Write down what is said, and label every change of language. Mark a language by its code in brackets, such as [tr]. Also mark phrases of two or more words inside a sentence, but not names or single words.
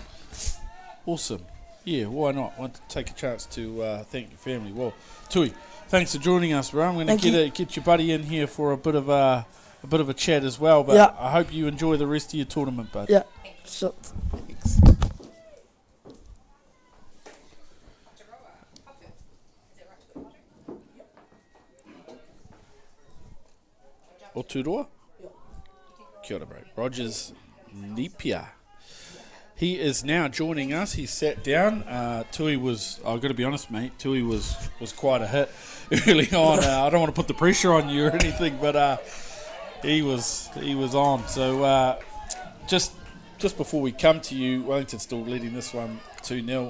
[en] Awesome. Yeah, why not? I want to take a chance to thank your family. Well, Tui, thanks for joining us, bro. I'm going to get your buddy in here for a bit of a chat as well. But yeah. I hope you enjoy the rest of your tournament, bud. Yeah. Sure. Thanks. Oturoa? [mi] Kia ora, [en] bro. Rogers Nipia. He is now joining us. He sat down. Tui was, I've got to be honest, mate, Tui was quite a hit early on. I don't want to put the pressure on you or anything, but he was on. So just before we come to you, Wellington's still leading this one 2-0.